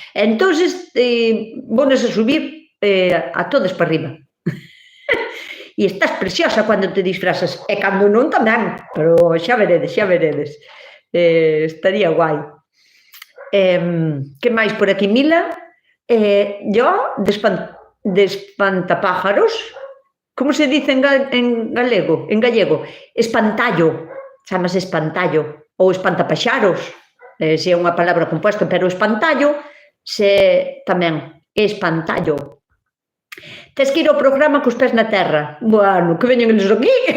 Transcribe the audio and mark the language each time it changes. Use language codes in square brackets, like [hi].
[gl] Entonces, vounos a subir a todas para arriba. E estás preciosa cando te disfrazas, e cando non tamén, pero xa veredes, xa veredes. Estaría guai. Que máis por aquí, Mila? [es] Yo, de espantapájaros, como se dice en galego? [gl] En gallego, espantallo, chamase espantallo, ou espantapaxaros, se é unha palabra composta, pero espantallo tamén, espantallo. Tes que ir ao programa cos pés na terra. Bueno, que veñen eles aquí.